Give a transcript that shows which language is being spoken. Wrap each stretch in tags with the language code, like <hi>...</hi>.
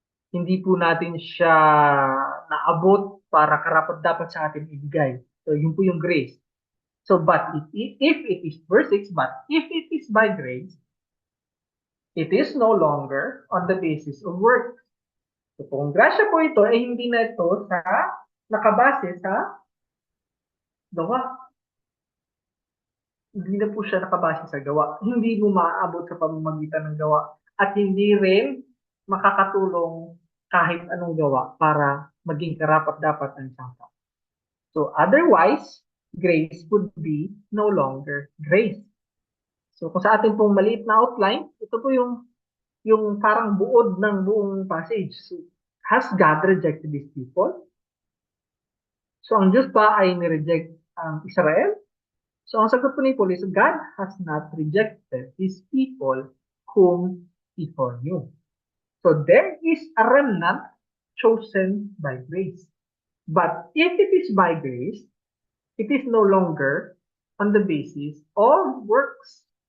<tl>Hindi po natin siya naabot para karapat-dapat sa atin ibigay. So yun po yung grace.</tl> <en>So but if it is verse 6, but if it is by grace, it is no longer on the basis of works.</en> <tl>So kung grasya po ito, ay hindi na ito nakabase sa gawa. Hindi na po siya nakabase sa gawa. Hindi mo maaabot sa pamamagitan ng gawa. At hindi rin makakatulong kahit anong gawa para maging karapat-dapat ng isang tao.</tl> <en>So otherwise, grace would be no longer grace.</en> <tl>So kung sa ating pong maliit na outline, ito po yung parang buod ng buong passage.</tl> <en>So, has God rejected these people?</en> <tl>So ang Diyos ba ay nireject ang Israel?</tl> <en>So</en> <tl>ang sagot po ni Paul</tl> <en>is, God has not rejected His people whom He foreknew. So there is a remnant chosen by grace. But if it is by grace, it is no longer on the basis of works.</en>